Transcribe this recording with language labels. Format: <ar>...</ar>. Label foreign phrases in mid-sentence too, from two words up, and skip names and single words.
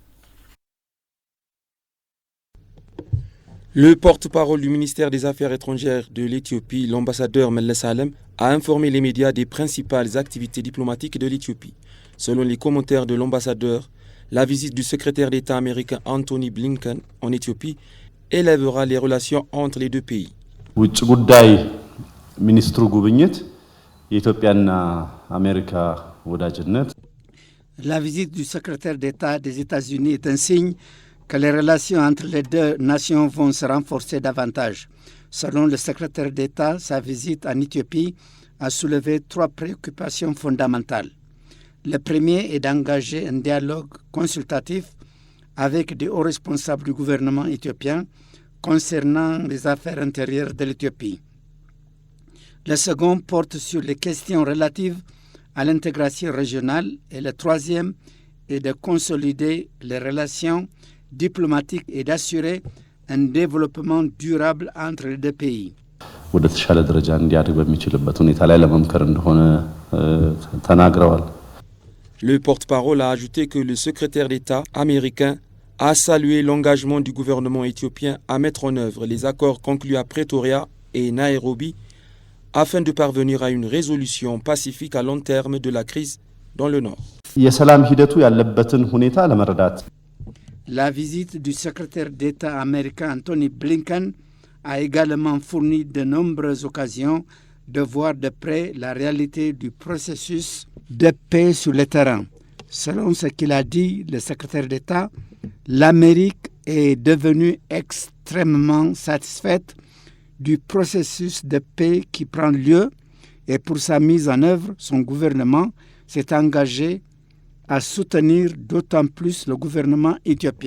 <fr>Le porte-parole du ministère des Affaires étrangères de l'Éthiopie, l'ambassadeur Meles Alem, a informé les médias des principales activités diplomatiques de l'Éthiopie. Selon les commentaires de l'ambassadeur, la visite du secrétaire d'État américain Anthony Blinken en Éthiopie élèvera les relations entre les deux pays.</fr> <am>ውጭ ጉዳይ ሚኒስትሩ ጉብኝት የኢትዮጵያና አሜሪካ ወዳጅነት</am> <fr>La visite du secrétaire d'État des États-Unis est un signe que les relations entre les deux nations vont se renforcer davantage. Selon le secrétaire d'État, sa visite en Éthiopie a soulevé 3 préoccupations fondamentales. Le premier est d'engager un dialogue consultatif avec des hauts responsables du gouvernement éthiopien concernant les affaires intérieures de l'Éthiopie. Le second porte sur les questions relatives à l'intégration régionale et le troisième est de consolider les relations diplomatiques et d'assurer un développement durable entre les deux pays.</fr> <am>ወደ ተሻለ ደረጃ እንዲያድግ በሚችልበት ሁኔታ ላይ ለመምከር እንደሆነ ተናግረዋል።</am> <fr>Le porte-parole a ajouté que le secrétaire d'État américain a salué l'engagement du gouvernement éthiopien à mettre en œuvre les accords conclus à Pretoria et Nairobi afin de parvenir à une résolution pacifique à long terme de la crise dans le Nord.</fr> <am>የሰላም ሂደቱ ያለበትን ሁኔታ ለመረዳት</am> <fr>La visite du secrétaire d'État américain Anthony Blinken a également fourni de nombreuses occasions de voir de près la réalité du processus de paix sur le terrain. Selon ce qu'il a dit, le secrétaire d'État, l'Amérique est devenue extrêmement satisfaite du processus de paix qui prend lieu et pour sa mise en œuvre, son gouvernement s'est engagé à soutenir d'autant plus le gouvernement éthiopien.</fr>